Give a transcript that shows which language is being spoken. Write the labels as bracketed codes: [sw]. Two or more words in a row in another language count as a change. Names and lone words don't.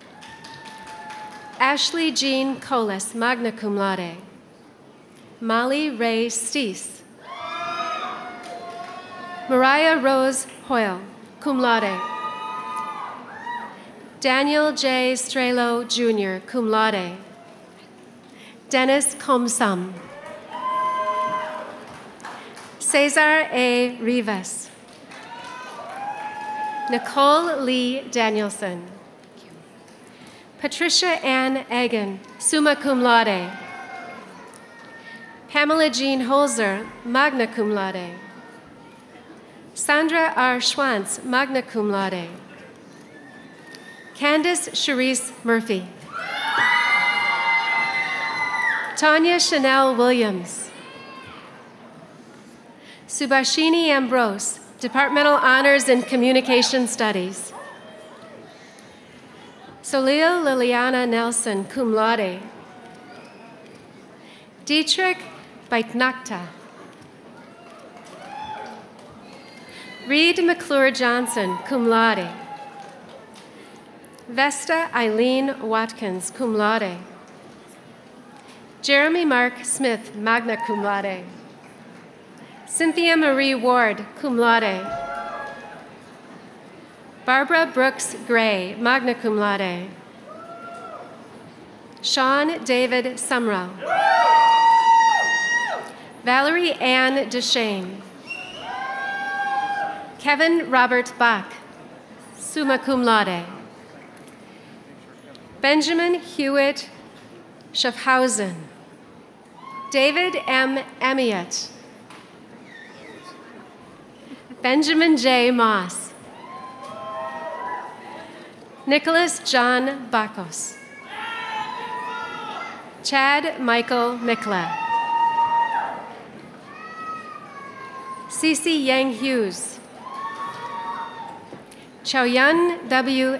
[en] Ashley Jean Colas, [la] magna cum laude. [en] Molly Ray Steese. Mariah Rose Hoyle, [la] cum laude. [en] Daniel J. Strelo, Jr., [la] cum laude. [en] Dennis Comsum. Cesar A. Rivas. Nicole Lee Danielson. Patricia Ann Egan, [la] summa cum laude. [en] Pamela Jean Holzer, [la] magna cum laude. [en] Sandra R. Schwantz, [la] magna cum laude. [en] Candace Charisse Murphy. Tanya Chanel Williams. Subhashini Ambrose, Departmental Honors in Communication Studies. Soleo Liliana Nelson, [la] cum laude. [en] Dietrich Beitnachta. Reed McClure Johnson, [la] cum laude. [en] Vesta Eileen Watkins, [la] cum laude. [en] Jeremy Mark Smith, [la] magna cum laude. [en] Cynthia Marie Ward, [la] cum laude. [en] Barbara Brooks Gray, [la] magna cum laude. [en] Sean David Sumrow. Valerie Ann DeShane. Kevin Robert Bach, [la] summa cum laude. [en] Benjamin Hewitt Schaffhausen, David M. Amiot, Benjamin J. Moss, Nicholas John Bakos, Chad Michael Mikla, Cece Yang Hughes, Chaoyun W.